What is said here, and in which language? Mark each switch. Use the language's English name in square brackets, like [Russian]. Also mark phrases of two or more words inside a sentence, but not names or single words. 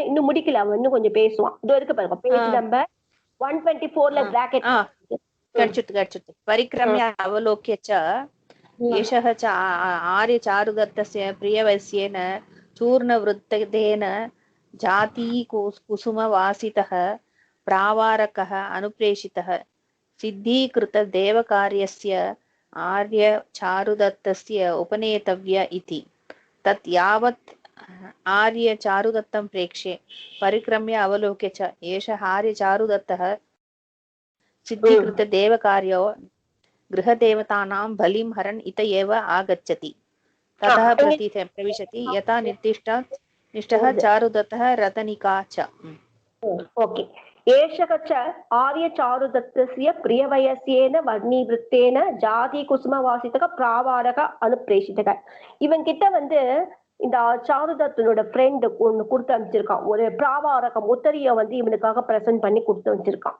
[Tamil] இன்னும் முடிக்கல, அவன் இன்னும் கொஞ்சம் பேசுவான். இதோ இருக்கு பாருங்க, [English] page number [Tamil] 124ல பிராக்கெட் [Sanskrit] கிடைச்சிட்டு परिक्रम्य अवलोक्य च एषक च आर्य चारुदत्तस्य प्रिय वयस्येन चूर्ण वृद्धेन जाति कुसुम वासितः प्रावारकः अनुप्रेषितः सिद्धीकृत देवकार्यस्य आर्य चारुदत्तस्य उपनेतव्य इति तत् यावत् आर्य चारुदत्तं प्रेक्ष्य परिक्रम्य अवलोक्य च एषः आर्य चारुदत्तः सिद्धीकृत देवकार्यो गृहदेवतानां बलिं हरन् इत एव आगच्छति ततः प्रविशति यथा निष्ठः चारुदत्तः रतनिका च. ओके. एषक च आर्य चारुदत्तस्य प्रियवयसेन वर्णिवृद्धेन जाति कुसुम वासितक प्रावारक अनुप्रेषितक. [Tamil] இவன் கிட்ட இந்த சாருதத்தனோட ஃப்ரெண்ட் ஒண்ணு கொடுத்து அனுப்பிச்சிருக்கான். ஒரு பிராவாரகம் உத்தரிய இவனுக்காக பிரசன்ட் பண்ணி கொடுத்து வச்சிருக்கான்.